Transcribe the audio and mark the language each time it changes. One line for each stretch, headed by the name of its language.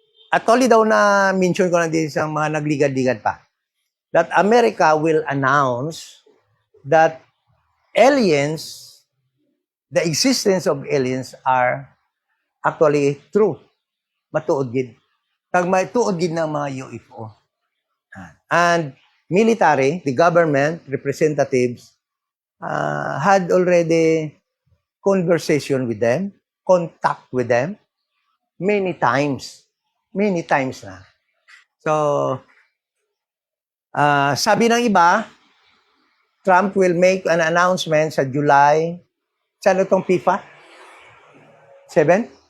Hiligaynon: Actually daw na mention ko na din sa mga nagligad-ligad pa.
English: That America will announce that aliens, the existence of aliens are actually true.
Hiligaynon: Matuod gid. Kag may tuod gid ng mga UFO.
English: And military, the government representatives had already conversation with them, contact with them many times na. So,
Filipino: sabi ng iba,
English: Trump will make an announcement sa July, saan itong FIFA? 7?